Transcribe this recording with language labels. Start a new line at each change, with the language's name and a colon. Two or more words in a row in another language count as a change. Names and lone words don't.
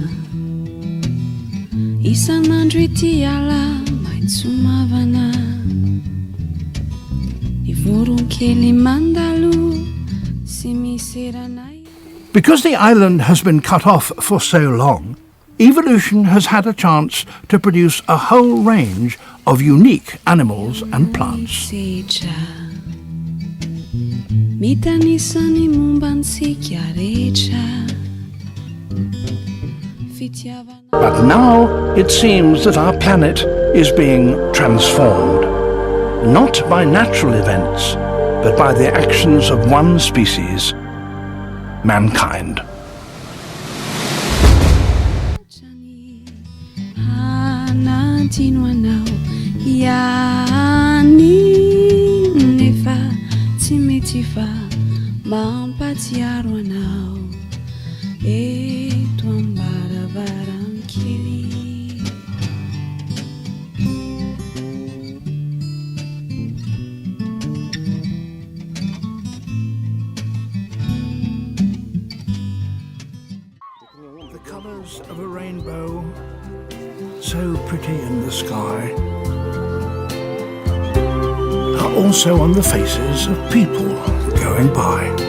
Malagasy: isan'andro ity ala maitso mavana Ny voronkely mandalo sy miseranay.
English: Because the island has been cut off for so long, evolution has had a chance to produce a whole range of unique animals and plants.
Malagasy: Mitanisany mombantsika rehetra fitiavana.
English: But now it seems that our planet is being transformed, not by natural events, but by the actions of one species, mankind.
Malagasy: Hanantino anao ihany nefa tsy mety fa mampatsiaro anao eto ambaravarankely.
English: The colours of a rainbow, so pretty in the sky, are also on the faces of people going by.